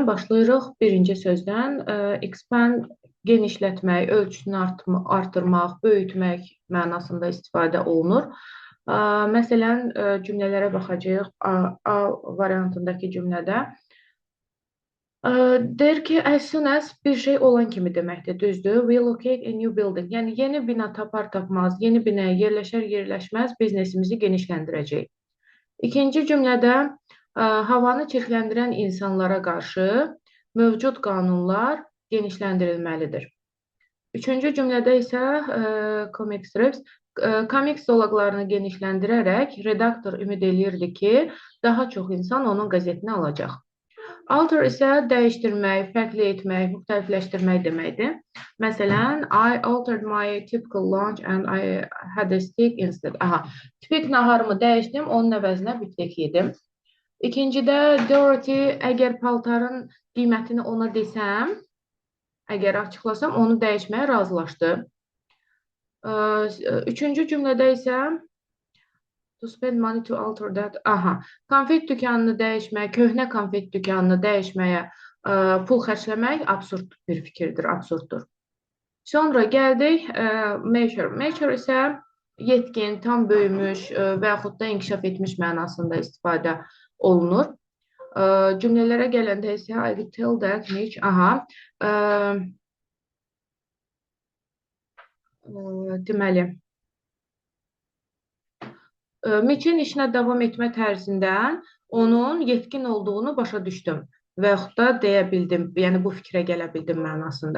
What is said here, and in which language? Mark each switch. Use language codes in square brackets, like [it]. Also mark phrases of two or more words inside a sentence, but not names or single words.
[az] Başlayırıq birinci sözdən. Expand genişlətmək, ölçüsünü artırmaq, böyütmək mənasında istifadə olunur. Məsələn, cümlələrə baxacağıq. A variantındakı cümlədə deyir ki, [en] as soon as [az] bir şey olan kimi deməkdir, düzdür. [en] We locate a new building. [az] Yəni, yeni bina tapar tapmaz, yeni binaya yerləşər yerləşməz biznesimizi genişləndirəcək. İkinci cümlədə havanı çirkləndirən insanlara qarşı mövcud qanunlar genişləndirilməlidir. Üçüncü cümlədə isə [en] comic strips, [az] komik zolaqlarını genişləndirərək redaktor ümid eləyirdi ki, daha çox insan onun qəzetini alacaq. Alter isə dəyişdirmək, fərqli etmək, müxtəlifləşdirmək deməkdir. Məsələn, [en] I altered my typical lunch and I had a steak instead. [az] Tipik naharımı dəyişdim, onun əvəzinə biftek yedim. İkincidə, Dorothy, əgər paltarın qiymətini ona desəm, əgər açıqlasam, onu dəyişməyə razılaşdı. Üçüncü cümlədə isə [en] to spend money to alter that. [az] Konfet dükanını dəyişmək, köhnə konfet dükanını dəyişməyə pul xərcləmək absurd bir fikirdir, absurddur. Sonra gəldik mature. Mature isə yetkin, tam böyümüş və yaxud da inkişaf etmiş mənasında istifadə olunur. Cümlələrə gələndə isə [en] I will tell that Mitch, [az] deməli, Mitch'in işinə davam etmə tərzindən onun yetkin olduğunu başa düşdüm və yaxud da deyə bildim, yəni bu fikrə gələ bildim mənasında.